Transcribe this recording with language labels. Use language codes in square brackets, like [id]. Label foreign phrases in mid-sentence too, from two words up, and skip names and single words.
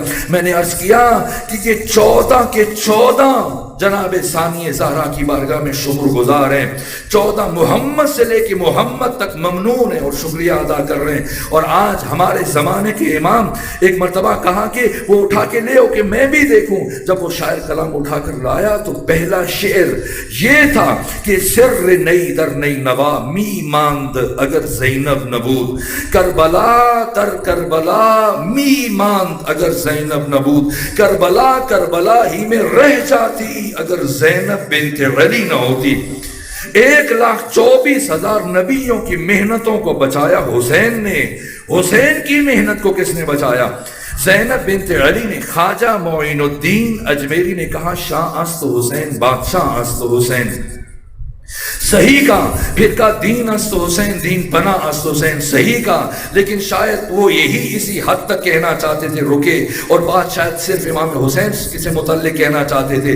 [ur] میں نے عرض کیا کہ یہ 14 کے 14 جناب ثانی زہرا کی بارگاہ میں شکر گزار ہیں، 14 محمد سے لے کے محمد تک ممنون ہیں اور شکریہ ادا کر رہے ہیں۔ اور آج ہمارے زمانے کے امام ایک مرتبہ کہا کہ وہ اٹھا کے لے آؤ کہ میں بھی دیکھوں۔ جب وہ شاعر کلام اٹھا کر لایا تو پہلا شعر یہ تھا کہ [fa] سر نئی در نئی نوا می ماند اگر زینب نبود، کربلا کر کربلا می ماند اگر زینب نبود، [ur] کربلا کربلا ہی میں رہ جاتی اگر زینب بنت علی نہ ہوتی۔ 1,24,000 نبیوں کی محنتوں کو بچایا حسین نے۔ حسین کی محنت کو کس نے بچایا؟ زینب بنت علی نے۔ خواجہ معین الدین اجمیری نے کہا [fa] شاہ است حسین بادشاہ است حسین، [ur] صحیح کہا، پھر کہا [fa] دین است حسین دین پناہ است حسین، [ur] صحیح کہا، لیکن شاید وہ یہی اسی حد تک کہنا چاہتے تھے رکے، اور بات شاید صرف امام حسین سے متعلق کہنا چاہتے تھے۔